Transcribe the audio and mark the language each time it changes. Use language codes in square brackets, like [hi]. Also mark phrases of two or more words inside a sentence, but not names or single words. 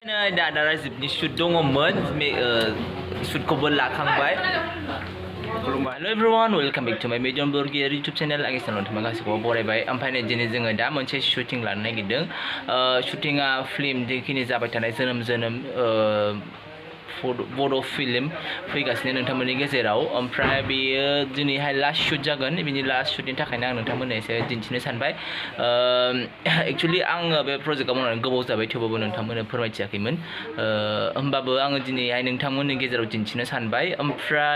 [brx] दा राजिबनि शुट दङमोन शुटखौबो लाखांबाय [en] Hello everyone, welcome back to my Medium Burger YouTube channel. [brx] आगे नोंथांमोन गासिखौबो बरायबाय ओमफ्राय दिनै जोङो दा मोनसे शुटिं लानो नागिरदों शुटिंआ फिल्म जिखिनि जाबाय थानाय जोनोम बड' फिल्म फैगासिनो नोंथांमोननि गेजेराव ओमफ्राय बेयो दिनैहाय [en] last shoot [brx] जागोन बिनि लास्ट शुटनि थाखायनो आं नोंथांमोननो एसे दिन्थिनो सानबाय एक्चुअली आङो बे प्रजेक्टआव मावनानै गोबाव जाबाय थेवबाबो नोंथांमोननो फोरमायथियाखैमोन होमबाबो आङो दिनैहाय नोंथांमोननि गेजेराव दिन्थिनो सानबाय ओमफ्राय